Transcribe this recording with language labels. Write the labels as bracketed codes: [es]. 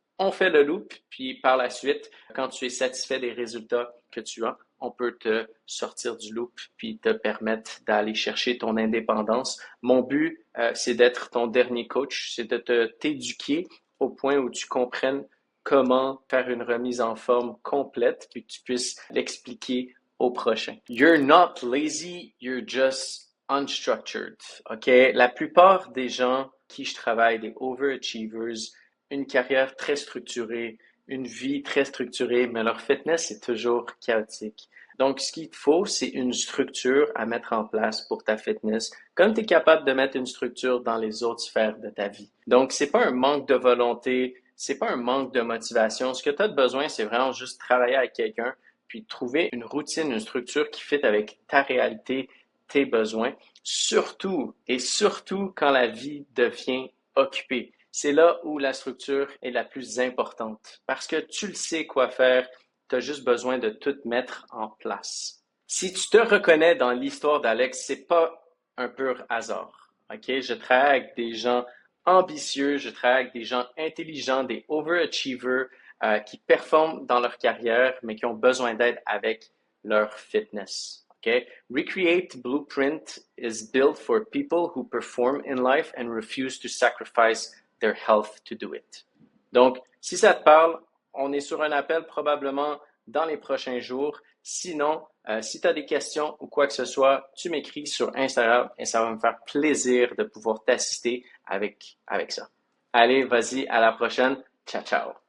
[fr] On fait le loop, puis par la suite, quand tu es satisfait des résultats que tu as, on peut te sortir du loop puis te permettre d'aller chercher ton indépendance. Mon but, c'est d'être ton dernier coach, c'est de t'éduquer au point où tu comprennes comment faire une remise en forme complète puis que tu puisses l'expliquer au prochain. [en] You're not lazy, you're just unstructured. OK? [fr] La plupart des gens qui je travaille, des overachievers, une carrière très structurée, une vie très structurée, mais leur fitness est toujours chaotique. Donc, ce qu'il te faut, c'est une structure à mettre en place pour ta fitness, comme tu es capable de mettre une structure dans les autres sphères de ta vie. Donc, c'est pas un manque de volonté, c'est pas un manque de motivation. Ce que tu as besoin, c'est vraiment juste travailler avec quelqu'un, puis trouver une routine, une structure qui fit avec ta réalité, tes besoins, surtout et surtout quand la vie devient occupée. C'est là où la structure est la plus importante parce que tu le sais quoi faire, tu as juste besoin de tout mettre en place. Si tu te reconnais dans l'histoire d'Alex, c'est pas un pur hasard. OK? Je travaille avec des gens ambitieux, je travaille avec des gens intelligents, des overachievers qui performent dans leur carrière, mais qui ont besoin d'aide avec leur fitness. Okay? [en] Recreate Blueprint is built for people who perform in life and refuse to sacrifice their health to do it. [fr] Donc, si ça te parle, on est sur un appel probablement dans les prochains jours. Sinon, si tu as des questions ou quoi que ce soit, tu m'écris sur Instagram et ça va me faire plaisir de pouvoir t'assister avec ça. Allez, vas-y, à la prochaine. Ciao, ciao.